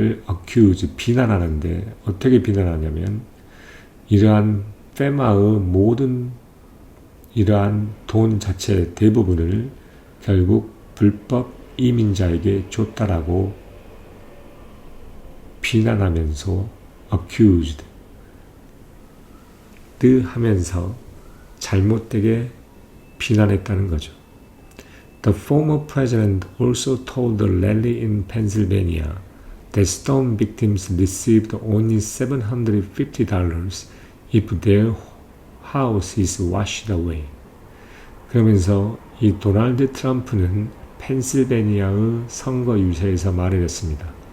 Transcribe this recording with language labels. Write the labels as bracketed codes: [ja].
[ko] accuse, 비난하는데 어떻게 비난하냐면 이러한 페마의 모든 이러한 돈 자체 대부분을 결국 불법 이민자에게 줬다라고 비난하면서 accused 하면서 잘못되게 비난했다는 거죠. [en] The former president also told the rally in Pennsylvania that storm victims received only $750 if their house is washed away. [ko] 그러면서 이 도널드 트럼프는 펜실베니아의 선거 유세에서 말을 했습니다.